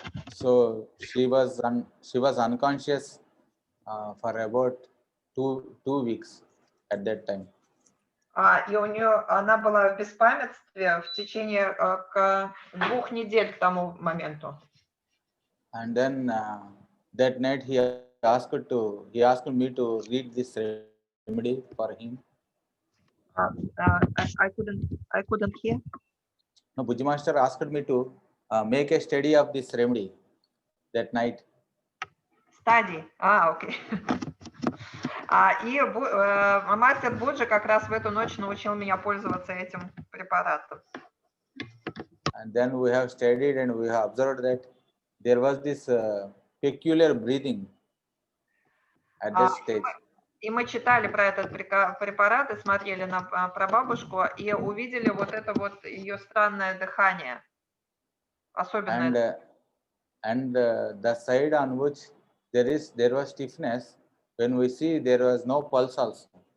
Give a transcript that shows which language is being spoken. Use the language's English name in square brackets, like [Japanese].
[English] So she was unconscious for about two weeks at that time. [Russian] И она была в беспамятстве в течение 2 недель к тому моменту. [English] And then that night he asked me to read this remedy for him. I couldn't hear. No, Bujmaster asked me to make a study of this remedy that night. Study. Окей. [Russian] И мастер Буджи как раз в эту ночь научил меня пользоваться этим препаратом. [English] And then we have studied and we have observed that there was this peculiar breathing at that stage. [Russian] И мы читали про этот препарат и смотрели на прабабушку и увидели вот это вот ее странное дыхание. Особенное. [English] And the side on which there was stiffness, when we see there was no pulse also.